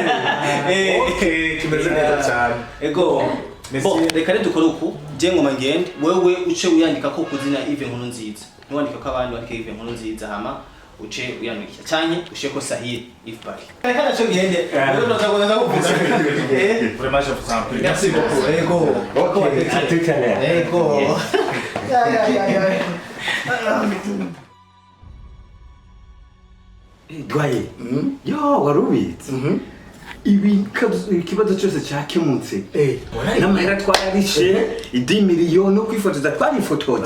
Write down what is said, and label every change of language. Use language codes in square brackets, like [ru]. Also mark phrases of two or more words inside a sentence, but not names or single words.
[rn] okay kimeze neza cyane ego reka rero dukora uku je ngoma ngende wewe uce uyandika ko kuzina Yves Nkurunziza niwandika ko abandi bandike Yves Nkurunziza hama uce uyandika cyane ushe ko Sahir Ifbari reka naco ngende rero ndazagoza kuvuga [fr] vraiment je vous en prie merci beaucoup ego okay à tout à l'heure [rn] ego ya Dwaye yo warubitse ikibazo cyose cyakemutse n'amahera twararishe 10 miliyoni no kwifotoza twarifotoje